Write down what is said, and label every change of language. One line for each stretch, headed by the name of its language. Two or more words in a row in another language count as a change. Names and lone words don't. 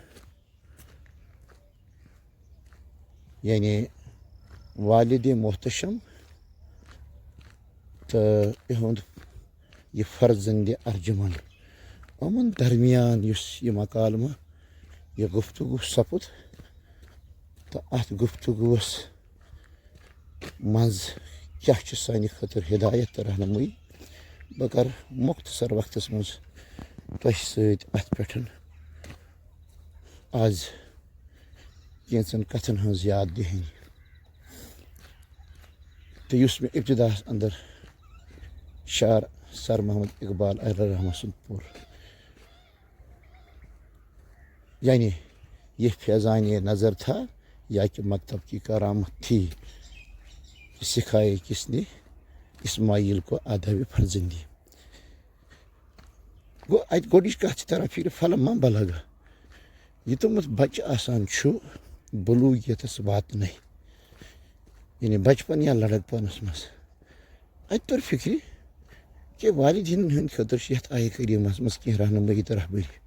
Kashmiri: یعنی والدِ محتشم تہٕ یِہُنٛد یہِ فرزندِ ارجُمن یِمن درمیان یُس یہِ مکالمہٕ یہِ گفتگوٗ سپُد تہٕ اتھ گفتگوٗوس منٛز کیٛاہ چھُ سانہِ خٲطرٕ ہدایت تہٕ رہنمٲیی بہٕ کرٕ مۄختصر وقتس منٛز تۄہہِ سۭتۍ اتھ پٮ۪ٹھ آز کینٛژن کتھن ہٕنٛز یاد دِہٕنۍ تہٕ یُس مےٚ ابتداہس انٛدر شاعر سر محمد اقبال رحمٰن سُنٛد پوٚر
Urdu: یعنی یہ فیضان نظر تھا یا کہ مکتب کی کرامت تھی سکھائے کس نے اسماعیل کو آداب فرزندی
Kashmiri: گوٚو اتہِ گۄڈنِچ کتھ چھِ تران فِکرِ
Arabic: فلما بلغا
Kashmiri: یوٚتامَتھ بچہِ آسان چھُ بلوٗغیتس واتنَے یعنی
Urdu: بچپن یا
Kashmiri: لڑکپنس منٛز اتہِ توٚر فِکرِ کہِ والدینن ہٕنٛدۍ خٲطرٕ چھِ یتھ آیہِ کریٖمس منٛز کینٛہہ رہنمٲیی تہٕ رہبری